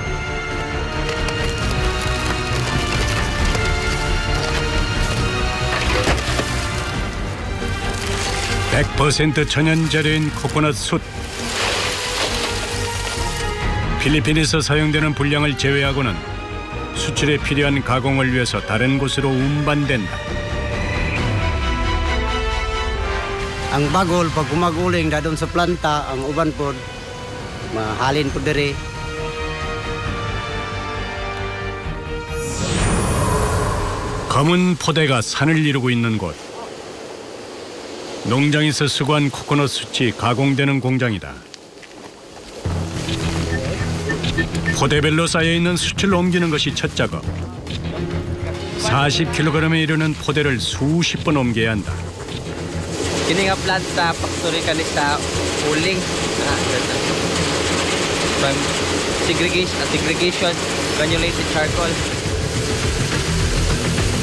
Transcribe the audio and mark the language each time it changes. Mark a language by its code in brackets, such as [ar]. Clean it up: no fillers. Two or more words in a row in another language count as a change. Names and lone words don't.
[ko] (100% 천연 재료인 코코넛 숯). 필리핀에서 사용되는 분량을 제외하고는 수출에 필요한 가공을 위해서 다른 곳으로 운반된다. [ceb] Ang bagol pag gumaguling dadon sa planta ang uban pod mahalin pod diri. [ko] 검은 포대가 산을 이루고 있는 곳. 농장에서 수거한 코코넛 숯이 가공되는 공장이다. 포대별로 쌓여있는 숯을 옮기는 것이 첫 작업. 40kg에 이르는 포대를 수십 번 옮겨야 한다. [ceb] Kini nga plant sa factory kani sa uling. [en] From segregation, granulated charcoal.